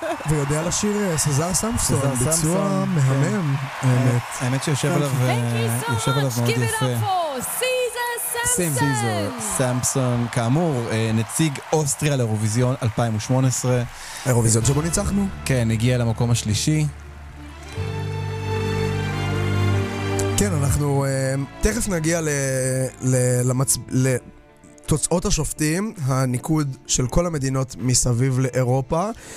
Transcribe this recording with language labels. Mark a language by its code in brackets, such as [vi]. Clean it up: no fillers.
[he] ויודע לשיר סזר סמסון, ביצוע מהמם. האמת. האמת שיושב עליו מאוד יפה. [en] Thank you so much, give it up for סיזר סמסון. [he] סיזר סמסון, כאמור, נציג אוסטריה לאירוויזיון 2018. אירוויזיון שבו ניצחנו. כן, הגיע למקום השלישי. כן, אנחנו תכף נגיע לתוצאות השופטים, הניקוד של כל המדינות מסביב לאירופה.